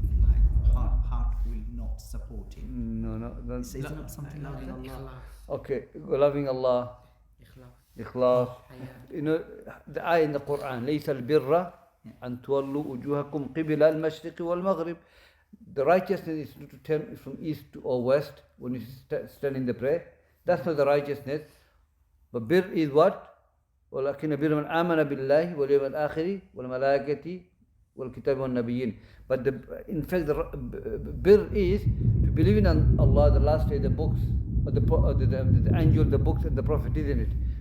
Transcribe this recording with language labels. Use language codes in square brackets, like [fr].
[en] Like heart will not support it. No. Is it not something like that? Okay, loving Allah, ikhlas. The ayah in the Quran, [ar] لَيْسَ الْبِرَّ أَن تُوَلُّوا وُجُوهَكُمْ قِبِلَ الْمَشْرِقِ وَالْمَغْرِبِ. [en] The righteousness is to turn from east to or west when you stand in the prayer. That's not the righteousness. But bir is what? [ar] وَلَكِنَّ بِرَّ مَنْ آمَنَ بِاللَّهِ وَالْيَوْمِ الْآخِرِ وَالْمَلَائِكَةِ وَالْكِتَابِ وَالنَّبِيِّينَ. [en] But in fact, the bir is to believe in Allah, the last day, the books, or the angel, the books, and the Prophet, isn't it?